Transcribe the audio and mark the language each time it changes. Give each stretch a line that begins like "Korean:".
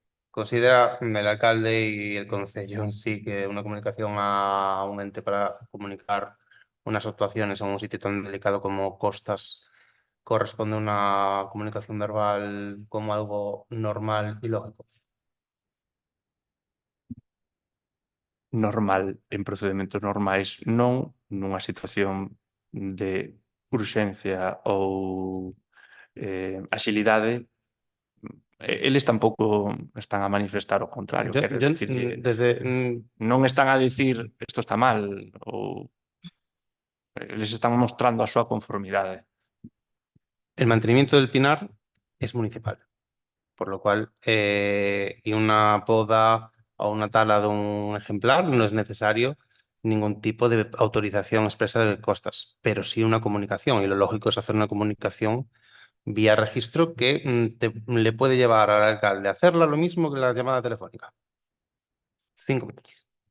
Spanish: Considera el alcalde y el concello en sí que una comunicación a un ente para comunicar unas actuaciones en un sitio tan delicado como Costas corresponde a una comunicación verbal como algo normal y lógico?
Galician: Normal, en procedementos normais, non nunha situación de urxencia ou axilidade. Eles tampouco están a manifestar o contrario. Quero dicir, non están a dicir isto está mal ou eles están mostrando a súa conformidade.
Spanish: El mantenimiento del Pinar es municipal, por lo cual y una poda o una tala de un ejemplar no es necesario ningún tipo de autorización expresa de Costas, pero sí una comunicación, y lo lógico es hacer una comunicación vía registro que le puede llevar al alcalde a hacerla lo mismo que la llamada telefónica. 5 minutos.